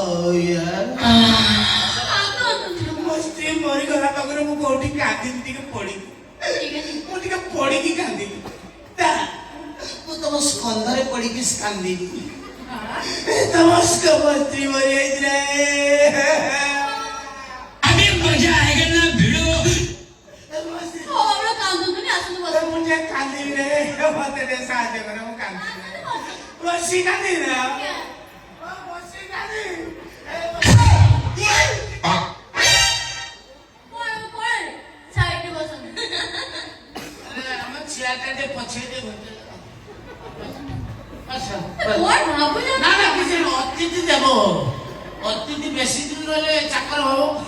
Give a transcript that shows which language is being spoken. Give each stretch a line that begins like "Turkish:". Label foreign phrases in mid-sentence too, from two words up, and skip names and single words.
Odia: ମୋ ସ୍ତ୍ରୀ ମରିଗଲା ପାଖରେ ମୁଁ କୋଉଠି କାନ୍ଦିଲି ଟିକେ ପଡିକି ମୁଁ ଟିକେ ପଡିକି କାନ୍ଦିଲି ମୁଁ ତମ ସ୍କନ୍ଧରେ ପଡିକି କାନ୍ଦିଲି ତମ ସ୍ତ୍ରୀ ମରିଯାଇଥିଲେ
Hindi: अभी मजा आएगा ना भिड़ो
Odia: ମୁଁ ଟିକେ କାନ୍ଦିବି ରେ ମତେ ଟିକେ ସାହାଯ୍ୟ କର ମୁଁ କାନ୍ଦିବି ବସି କାନ୍ଦିବି ନା ବସି କାନ୍ଦିବି ଅତିଥି ଦେବ ଅତିଥି ବେଶୀ ଦିନ ରହିଲେ ଚାକର ହବ